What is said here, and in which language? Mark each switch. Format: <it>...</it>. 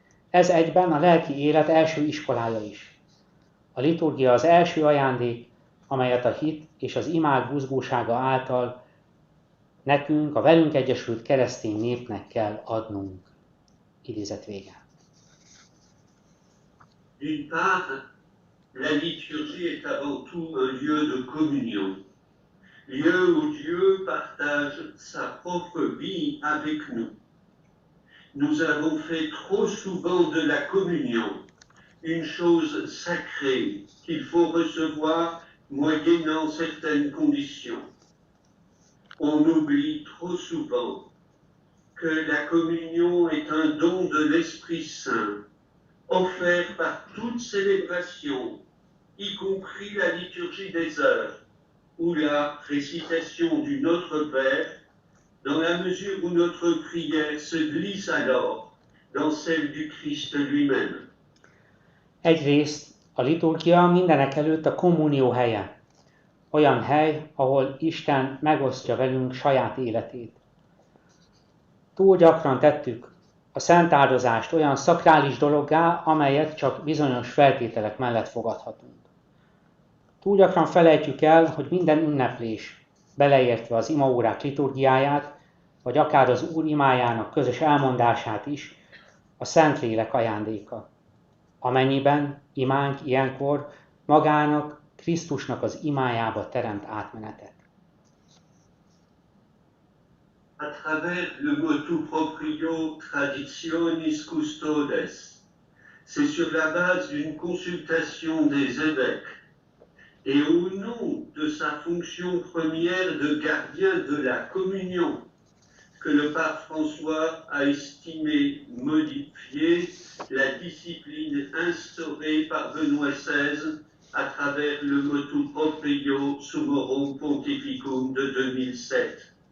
<hu>Ez egyben a lelki élet első iskolája is. A liturgia az első ajándék, amelyet a hit és az imák buzgósága által nekünk, a velünk egyesült keresztény népnek kell adnunk. Idézet vége.</hu> <fr>D'une part, la liturgie est avant tout un lieu de communion, lieu où Dieu partage sa propre vie avec nous. Nous avons fait trop souvent de la communion une chose sacrée qu'il faut recevoir moyennant certaines conditions. On oublie trop souvent que la communion est un don de l'Esprit Saint, offert par toute célébration, y compris la liturgie des heures ou la récitation du Notre Père, dans la mesure où notre prière se glisse alors dans celle du Christ lui-même.</fr> <hu>Egyrészt A liturgia mindenek előtt a kommunió helye. Olyan hely, ahol Isten megosztja velünk saját életét. Túl gyakran tettük a szent áldozást olyan szakrális dologgá, amelyet csak bizonyos feltételek mellett fogadhatunk. Túl gyakran felejtjük el, hogy minden ünneplés, beleértve az imaórák liturgiáját, vagy akár az Úr imájának közös elmondását is, a Szentlélek ajándéka. Amennyiben imánk ilyenkor magának, Krisztusnak az imájába teremt átmenetet.</hu> <fr>À travers le motu proprio traditionis custodes, c'est sur la base d'une consultation des évêques et au nom de sa fonction première de gardien de la communion que le pape François a estimé modifier la discipline instaurée par Benoît XVI à travers le motu proprio Summorum Pontificum de 2007.</fr>